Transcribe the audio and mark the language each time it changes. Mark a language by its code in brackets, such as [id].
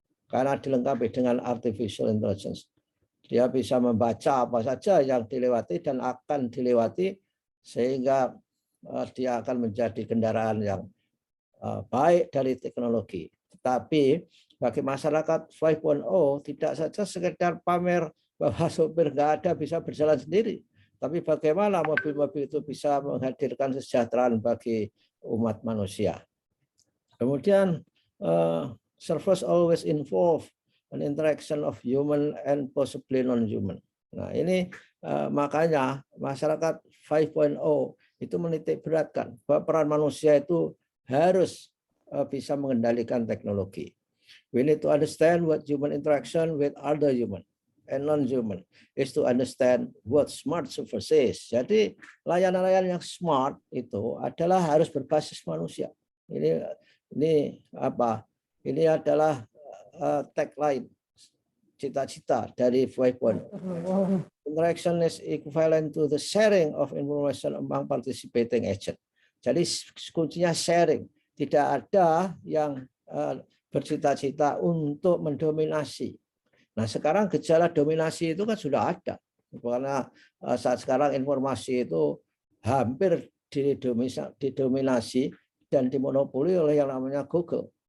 [id] Karena dilengkapi dengan artificial intelligence. Dia bisa membaca apa saja yang dilewati dan akan dilewati, sehingga dia akan menjadi kendaraan yang baik dari teknologi. Tetapi bagi masyarakat 5.0 tidak saja sekedar pamer bahwa sopir nggak ada bisa berjalan sendiri, tapi bagaimana mobil-mobil itu bisa menghadirkan kesejahteraan bagi umat manusia. Kemudian [en] servers always involve an interaction of human and possibly non-human. [id] Nah ini makanya masyarakat 5.0 itu menitik beratkan bahwa peran manusia itu harus bisa mengendalikan teknologi. [en] We need to understand what human interaction with other human and non-human is to understand what smart service is. [id] Jadi layanan-layanan yang smart itu adalah harus berbasis manusia. Ini apa? Ini adalah tagline, cita-cita dari 5.0. [en] Interaction is equivalent to the sharing of information among participating agents. [id] Jadi kuncinya sharing. Tidak ada yang bercita-cita untuk mendominasi. Nah sekarang gejala dominasi itu kan sudah ada. Karena saat sekarang informasi itu hampir didominasi dan dimonopoli oleh yang namanya Google.